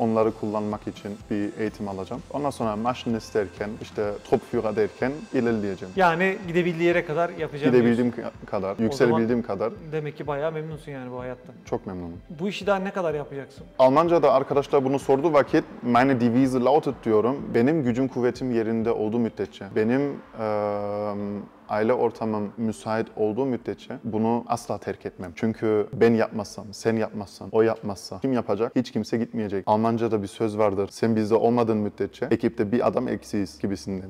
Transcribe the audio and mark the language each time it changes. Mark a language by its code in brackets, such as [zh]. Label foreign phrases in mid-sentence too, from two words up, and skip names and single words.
[tr] Onları kullanmak için bir eğitim alacağım. Ondan sonra Maschinist derken, işte Topführer derken ilerleyeceğim. Yani gidebildiği yere kadar yapacağım. Gidebildiğim kadar, yükselebildiğim kadar Demek ki bayağı memnunsun yani bu hayattan. çok memnunum. Bu işi daha ne kadar yapacaksın? Almanca'da arkadaşlar bunu sorduğu vakit [de] meine Devise lautet [tr] diyorum. Benim gücüm kuvvetim yerinde olduğu müddetçe, benim aile ortamım müsait olduğu müddetçe bunu asla terk etmem. Çünkü ben yapmazsam, sen yapmazsan, o yapmazsa kim yapacak? Hiç kimse gitmeyecek. Almanca'da bir söz vardır. Sen bizde olmadığın müddetçe ekipte bir adam eksiyiz gibisinden.